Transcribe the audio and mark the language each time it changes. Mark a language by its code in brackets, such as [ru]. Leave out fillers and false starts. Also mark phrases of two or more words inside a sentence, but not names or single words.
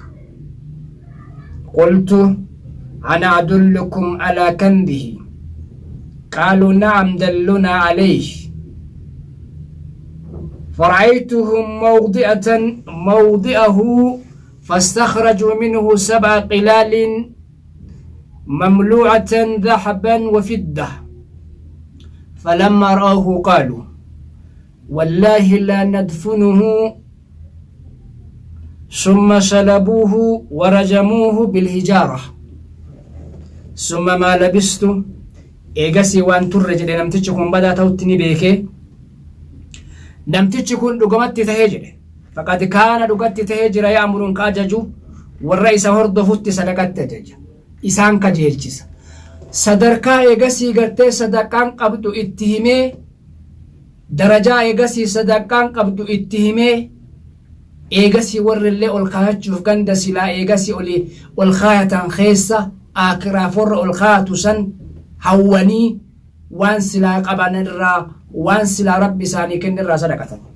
[ar] قلت أنا أدلكم على كنزه قالوا نعم دلنا عليه فرأيتهم موضعه فاستخرجوا منه 7 قلال مملوعة ذهبا وفضة فلما رأوه قالوا والله لا ندفنه ثم صلبوه ورجموه بالحجارة ثم ما لبثت [om] eegasii waan turre jedhe namtichi kun badaa ta'utti ni beeke namtichi kun dhugumatti tahee jedhe [ar] فقد كان [om] dhugatti tahee jira ya'muruun ka ajaju warra isa hordofutti sadaqatti ajaja isaan kajeelchisa sadarkaa eegasii gartee sadaqaan qabdu itti himee darajaa eegasii sadaqaan qabdu itti himee eegasii warrillee ol kaayachuuf ganda silaa eegasii ol kaayatan keessa akiraaf warra ol kaayatu san hawwanii waan silaa qaban irraa waan silaa rabbi isaanii kenne irraa sadaqatan